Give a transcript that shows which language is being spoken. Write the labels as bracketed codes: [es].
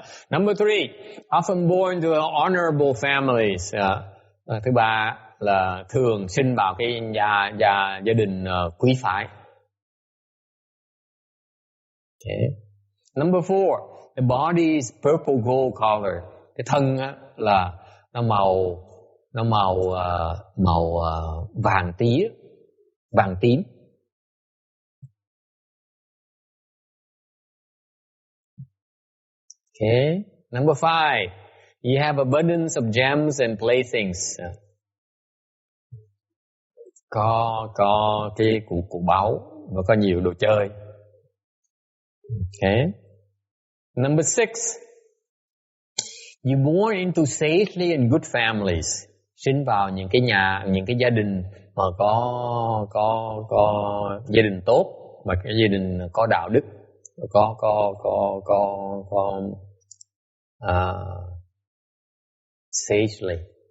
[en] Number 3, often born to honorable families. [vi] Thứ ba là thường sinh vào cái gia đình quý phái. [en] Okay. Number 4, the body is purple gold color. [vi] Cái thân á là nó màu vàng tím. [en] Okay. Number 5, you have abundance of gems and playthings. [vi] Có cái củ báu và có nhiều đồ chơi. [en] Okay. Number 6, you born into safely and good families. [vi] Sinh vào những cái gia đình mà có gia đình tốt và cái gia đình có đạo đức, có sagely.